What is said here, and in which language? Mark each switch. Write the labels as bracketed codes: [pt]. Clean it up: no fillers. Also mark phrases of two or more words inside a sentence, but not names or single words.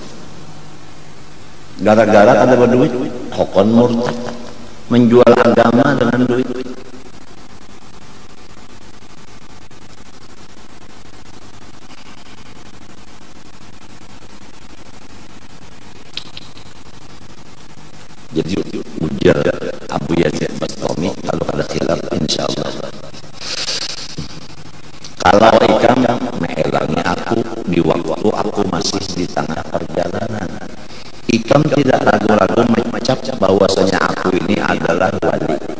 [id] Gara-gara kada berduit, hokon murtad, menjual agama dengan duit. Jadi ujar Abu Yazid Bastami kalau ada khilaf insyaallah. Kalau ikam menghalangi aku di waktu aku masih di tengah perjalanan, ikam tidak ragu-ragu mengucap bahwasanya aku ini adalah wali.